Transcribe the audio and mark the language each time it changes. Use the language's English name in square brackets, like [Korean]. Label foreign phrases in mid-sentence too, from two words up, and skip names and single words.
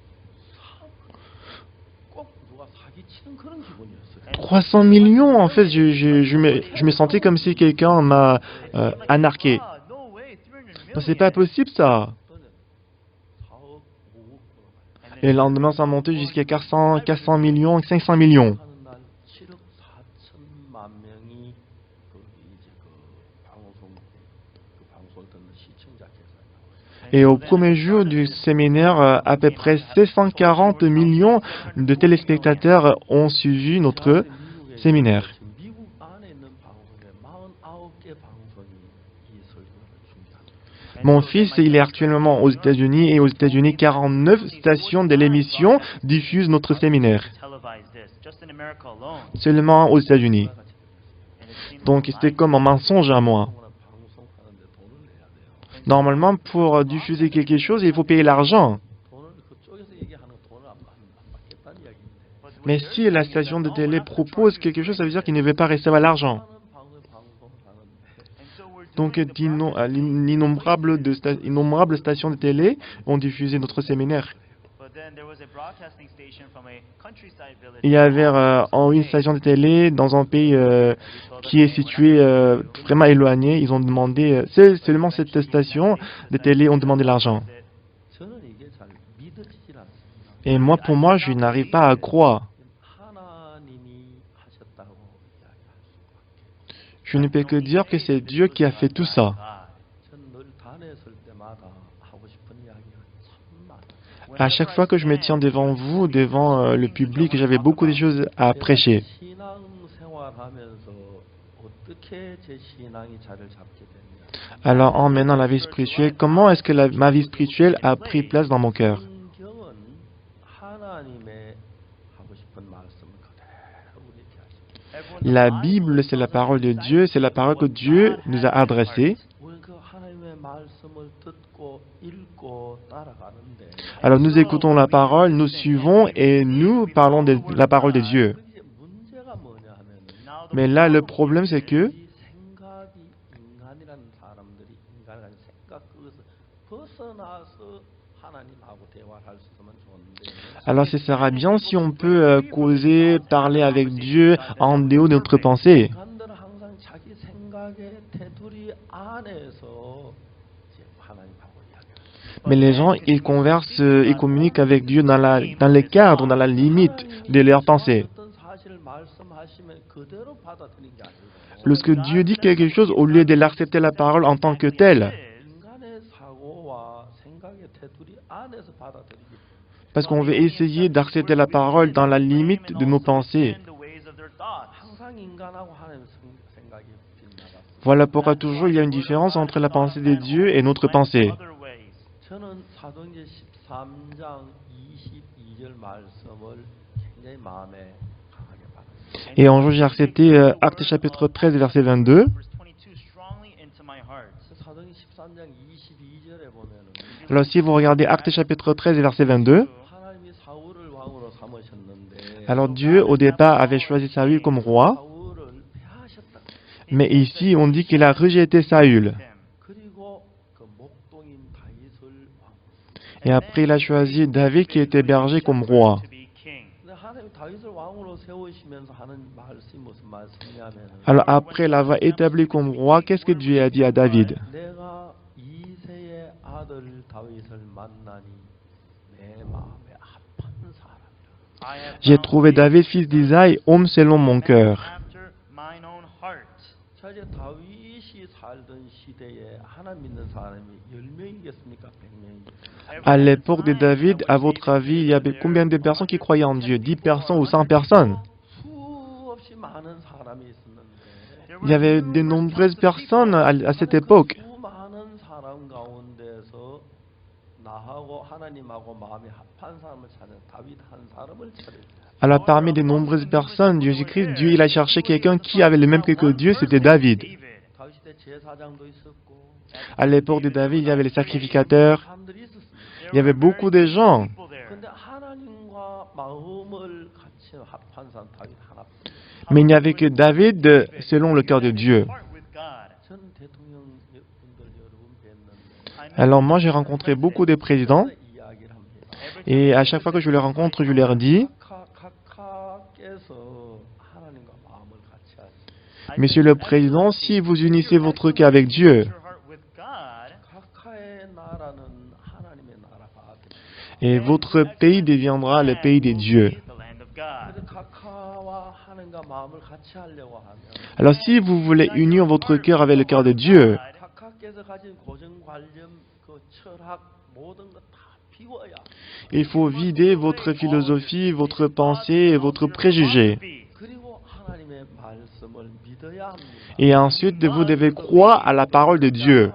[Korean] 꼭 누가 사기치는 그런 기분이었어요. [French] 300 millions, en fait, je me sentais comme si quelqu'un m'a anarqué. C'est pas possible ça. Et le lendemain, ça a monté jusqu'à 400 millions, 500 millions. [Korean] 하는 날 7억 4천만 명이 이제 방송을 듣는 시청자 계산이라고. [French] Et au premier jour du séminaire, à peu près 640 millions de téléspectateurs ont suivi notre séminaire. [Korean] 지금 미국 안에 있는 방송에 49개 방송이 이 설교를 중계합니다. [French] Mon fils, il est actuellement aux États-Unis et aux États-Unis, 49 stations de l'émission diffusent notre séminaire. Seulement aux États-Unis. Donc c'était comme un mensonge à moi. [Korean] 방송하는데 돈을 내야 돼요. [French] Normalement, pour diffuser quelque chose, il faut payer l'argent. [Korean] 돈을 그쪽에서 얘기하는 거 돈을 안 받겠다는 이야기인데. [French] Mais si la station de télé propose quelque chose, ça veut dire qu'il ne veut pas recevoir l'argent. [Korean] 많은 방송을 하는데 [French] Donc innombrables stations de télé ont diffusé notre séminaire. Il y avait une station de télé dans un pays qui est situé vraiment éloigné. Ils ont demandé, seulement cette station de télé ont demandé l'argent. [Korean] 저는 이게 잘 믿어지질 않습니다. [French] Et moi, pour moi, je n'arrive pas à croire. [Korean] 하나님이 하셨다고 이야기할 수. [French] Je ne peux que dire que c'est Dieu qui a fait tout ça. [Korean] 전 늘 단에 설 때마다 하고 싶은 이야기가 참 많아요. [French] À chaque fois que je me tiens devant vous, devant le public, j'avais beaucoup de choses à prêcher. [Korean] 신앙 생활하면서 어떻게 제 신앙이 자리를 잡게 됐냐? [French] Alors, en menant la vie spirituelle, comment est-ce que ma vie spirituelle a pris place dans mon cœur? [Korean] 성경은 하나님의 하고 싶은 말씀을 그대로 우리에게 하십니다. [French] La Bible, c'est la parole de Dieu, c'est la parole que Dieu nous a adressée. [Korean] 우리 그 하나님의 말씀을 듣고 읽고 따라가는데 [French] Alors, nous écoutons la parole, nous suivons et nous parlons de la parole de Dieu. [Korean] 이제 문제가 뭐냐 하면은 [French] Mais là, le problème, c'est que [Korean] 이 생각이 인간이라는 사람들이 인간이라는 생각 그것을 벗어나서 하나님하고 대화를 할 수 있으면 좋은데 [French] alors, ce sera bien si on peut causer, parler avec Dieu en dehors de notre pensée. [Korean] 인간들은 항상 자기 생각의 테두리 안에서 이제 하나님하고 이야기를 [French] Mais les gens, ils conversent, ils communiquent avec Dieu dans les cadres, dans la limite de leurs pensées. [Korean] 어떤 사실을 말씀하시면 그대로 받아들이는 게 아니고 [French] Lorsque Dieu dit quelque chose, au lieu de l'accepter la parole en tant que telle, [Korean] 인간의 사고와 생각의 테두리 안에서 받아들이기 때문에 [French] parce qu'on veut essayer d'accepter la parole dans la limite de nos pensées. [Korean] 항상 인간하고 하나님의 생각이 빗나갔어요. [French] Voilà pourquoi toujours il y a une différence entre la pensée de Dieu et notre pensée. [Korean] 저는 사도행전 13장 22절 말씀을 굉장히 마음에 강하게 받았어요. [French] Et un jour, j'ai accepté Actes chapitre 13, verset 22. [Korean] 사도행전 13장 22절에 보면은 [French] Alors si vous regardez Actes chapitre 13, verset 22, [Korean] 하나님이 사울을 왕으로 삼으셨는데 [French] alors Dieu, au départ, avait choisi Saül comme roi, [Korean] 사울을 패하셨다. [French] mais ici, on dit qu'il a rejeté Saül. [Korean] 그리고 그 목동인 다윗을 왕. [French] Et après, il a choisi David qui était berger comme roi. [Korean] 근데 하나님 다윗을 왕으로 세우시면서 하는 말씀이 무슨 말씀이냐면은 [French] Alors après l'avoir établi comme roi, qu'est-ce que Dieu a dit à David? [Korean] 내가 이새의 아들 다윗을 만나니 내 마음에 합한 사람이라. [French] J'ai trouvé David, fils d'Isaïe, homme selon mon cœur. [Korean] 자 이제 다윗이 살던 시대에 하나님 믿는 사람이 10명이겠습니까? 100명이겠습니까? [French] À l'époque de David, à votre avis, il y avait combien de personnes qui croyaient en Dieu? 10 personnes ou 100 personnes? [Korean] 수없이 많은 사람이 있었는데 [French] Il y avait de nombreuses personnes à cette époque. [Korean] 수많은 사람 가운데서 나하고 하나님하고 마음이 합한 사람을 찾는 다윗 한 사람을 찾을 [French] Alors parmi de nombreuses personnes, Jésus-Christ, Dieu, il a cherché quelqu'un qui avait le même que Dieu, c'était David. [Korean] 다윗 때 제사장도 있었고 [French] À l'époque de David, il y avait les sacrificateurs, [Korean] 사람들이 있었습니다. [French] il y avait beaucoup de gens. [Korean] 근데 하나님과 마음을 같이 합한 사람 다윗 하나. [French] Mais il n'y avait que David selon le cœur de Dieu. [Korean] 전 대통령 분들 여러분 뵀는데 [French] Alors moi, j'ai rencontré beaucoup de présidents [Korean] 이야기를 합니다. [French] et à chaque fois que je les rencontre, je leur dis, [Korean] 각하께서 하나님과 마음을 같이 하시. [French] Monsieur le Président, si vous unissez votre cœur avec Dieu, [Korean] 각하의 나라는 하나님의 나라가 됩니다. [French] Et votre pays deviendra le pays des dieux. [Korean] 그래서 각하와 하나님과 마음을 같이 하려고 하면 [French] Alors si vous voulez unir votre cœur avec le cœur de Dieu, [Korean] 각하께서 가진 고정관념, 그 철학 모든 것 다 비워야 [French] il faut vider votre philosophie, votre pensée et votre préjugé. [Korean] 그리고 하나님의 말씀을 믿어야 합니다. [French] Et ensuite, vous devez croire à la parole de Dieu.